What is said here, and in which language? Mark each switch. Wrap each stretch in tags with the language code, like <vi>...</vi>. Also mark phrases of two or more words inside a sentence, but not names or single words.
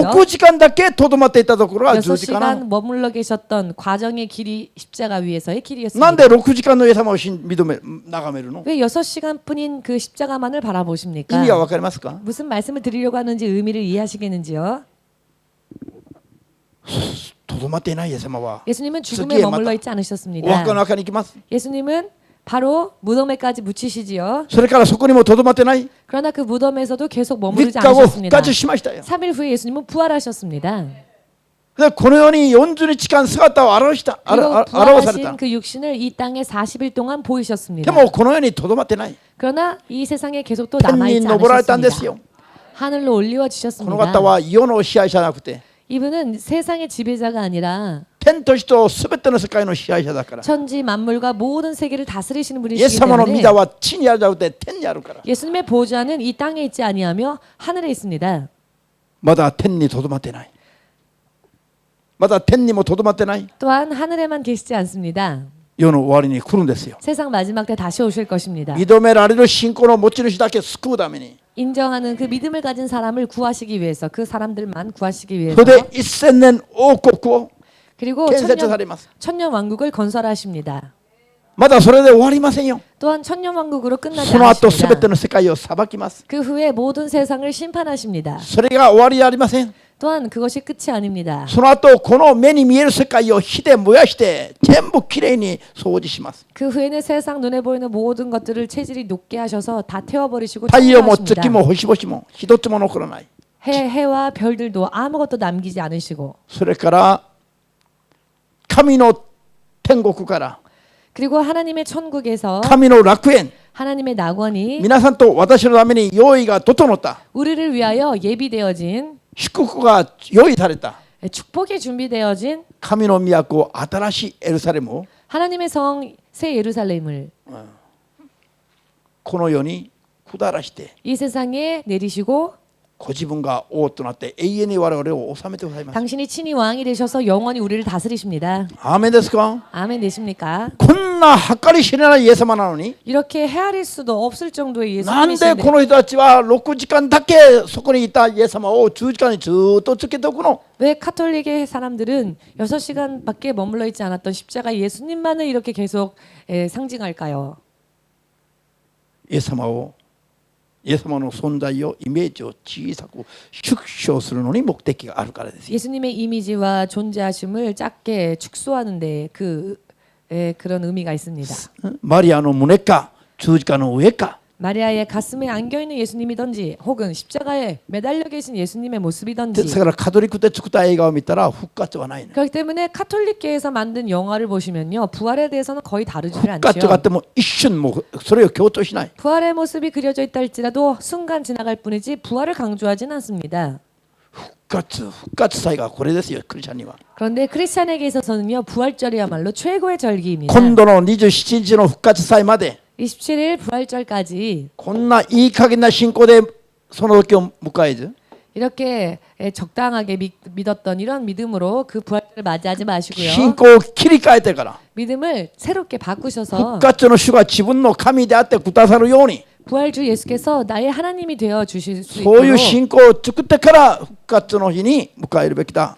<ja>6 時間だけとどまっていたところが十字架なの。</ja> <ko>6시간 머물러 계셨던 과정의 길이 십자가 위에서의</ko> <ja>なん</ja> <ko>길이었습니다.</ko> <ja>で6時間のイエス様を眺めるの？</ja> <ko>왜 6시간뿐인 그 십자가만을 바라보십니까?</ko> <ja>意味がわかりますか？</ja> <ko>무슨 말씀을 드리려고 하는지 의미를 이해하시겠는지요?</ko> <ja>とどまっていないイエス様は</ja> <ko>예수님은 죽음에</ko> <ja>次へまた</ja> <ko>머물러 있지</ko> <ja>お</ja> <ko>않으셨습니다.</ko> <ja>墓の中に行きます。</ja> <ko>예수님은 바로 무덤에까지 묻히시지요.</ko> <ja>それからそこにもとどまってない。</ja> <ko>그러나 그 무덤에서도 계속</ko> <ja>3</ja> <ko>머무르지</ko> <ja>日後復</ja> <ko>않으셨습니다.</ko> <ja>活しましたよ。</ja> <ko>3일 후에 예수님은 부활하셨습니다.</ko> <ja>でこのように40日間姿を表さ</ja> <ko>그리고</ko> <ja>れた。</ja> <ko>부활하신 그 육신을 이 땅에 40일 동안</ko> <ja>で</ja> <ko>보이셨습니다.</ko> <ja>もこのようにとどまってない。</ja> <ko>그러나 이 세상에 계속 또</ko> <ja>天</ja> <ko>남아있지</ko> <ja>に登られたんですよ。</ja> <ko>않으셨습니다. 하늘로</ko> <ja>こ</ja> <ko>올리워지셨습니다.</ko> <ja>の方は世の支配者じゃなくて</ja> <ko>이분은 세상의 지배자가 아니라</ko> <ja>天と地とすべての世界の支配者だから。</ja> <ko>천지 만물과 모든 세계를 다스리시는</ko> <ja>イエ</ja> <ko>분이시기</ko> <ja>ス様の御</ja> <ko>때문에</ko> <ja>座は地にあるじゃなくて天にあるから。</ja> <ko>예수님의 보좌는 이 땅에 있지 아니하며 하늘에 있습니다.</ko> <ja>まだ天にとどまってない。まだ天にもとどまってない。</ja> <ko>또한 하늘에만 계시지 않습니다.</ko> <ja>世の終わりに来るんですよ。</ja> <ko>세상 마지막 때 다시 오실 것입니다.</ko> <ja>認められる信仰の持ち主だけ救うために。</ja> <ko>인정하는 그 믿음을 가진 사람을 구하시기 위해서 그 사람들만 구하시기 위해서</ko> <ja>それで1000年王国を</ja> <ko>그리고</ko> <ja>建設されます。</ja> <ko>천년 왕국을 건설하십니다.</ko> <ja>まだそれで終わりませんよ。</ja> <ko>또한 천년 왕국으로 끝나지</ko> <ja>その後すべて</ja> <ko>않으십니다.</ko> <ja>の世界を裁きます。</ja> <ko>그 후에 모든 세상을 심판하십니다.</ko> <ja>それが終わりじゃありません。</ja> <ko>또한 그것이 끝이 아닙니다.</ko> <ja>その後この目に見える世界を火で燃やして全部きれいに掃除します。</ja> <ko>그 후에는 세상 눈에 보이는 모든 것들을 체질이 녹게 하셔서 다 태워버리시고</ko> <ja>太陽も月</ja> <ko>청소하십니다.</ko> <ja>も星々も一つも残らない。</ja> <ko>해와 별들도 아무것도 남기지 않으시고</ko> <ja>それから神の天国から</ja> <ko>그리고 하나님의 천국에서</ko> <ja>神の楽園</ja> <ko>하나님의 낙원이</ko> <ja>皆さんと私のために用意が整った</ja> <ko>우리를 위하여 예비되어진</ko> <ja>祝福が用意された</ja> <ko>축복이 준비되어진</ko> <ja>神の都新しいエルサレムを</ja> <ko>하나님의 성 새 예루살렘을</ko> <ja>この世に下らして</ja> <ko>이 세상에 내리시고</ko> <ja>ご自分が王となって永遠に我々を治めてくださいます。</ja> <ko>당신이 친히 왕이 되셔서 영원히 우리를 다스리십니다.</ko> <ja>アーメンですか？</ja> <ko>아멘 되십니까?</ko> <ja>こんな計り知れないイエス様なのに</ja> <ko>이렇게 헤아릴 수도 없을 정도의</ko> <ja>なん</ja> <ko>예수님이신데</ko> <ja>でこの人たちは6時間だけそこにいたイエス様を10時間にずっとつけておくの？</ja> <ko>왜 카톨릭의 사람들은 6시간밖에 머물러 있지 않았던 십자가 예수님만을 이렇게 계속 상징할까요?</ko> <ja>イエス様をイエス様の存在をイメージを小さく縮小するのに目的があるからですよ。</ja> <ko>예수님의 이미지와 존재하심을 작게 축소하는 데 그런 의미가 있습니다.</ko> <ja>マリアの胸か十字架の上か</ja> <ko>마리아의 가슴에 안겨 있는 예수님이든지 혹은 십자가에 매달려 계신 예수님의</ko> <ja>で</ja> <ko>모습이든지</ko> <ja>だからカトリックで作った映画を見たら復活はないの。</ja> <ko>그렇기 때문에 카톨릭계에서 만든 영화를 보시면요 부활에 대해서는 거의 다루지를</ko> <ja>復活があっ</ja> <ko>않죠.</ko> <ja>ても一瞬もそれを強調しない。</ja> <ko>부활의 모습이 그려져 있다 할지라도 순간 지나갈 뿐이지 부활을 강조하진 않습니다.</ko> <ja>復活祭がこれですよ、クリスチャンには。</ja> <ko>그런데 크리스찬에게 있어서는요 부활절이야말로 최고의 절기입니다.</ko> <ja>今度の27日の復活祭まで</ja> <ko>27일 부활절까지</ko> <ja>こんないい加減な信仰でその時を迎えず</ja> <ko>이렇게 적당하게 믿었던 이런 믿음으로 그 부활절을 맞이하지</ko> <ja>信</ja> <ko>마시고요.</ko> <ja>仰を切り替えてから</ja> <ko>믿음을 새롭게 바꾸셔서</ko> <ja>復活の主が自分の神であってくださるように</ja> <ko>부활주 예수께서 나의 하나님이 되어 주실 수</ko> <ja>そういう</ja> <ko>있도록</ko> <ja>信仰を作ってから復活の日に迎えるべきだ。</ja>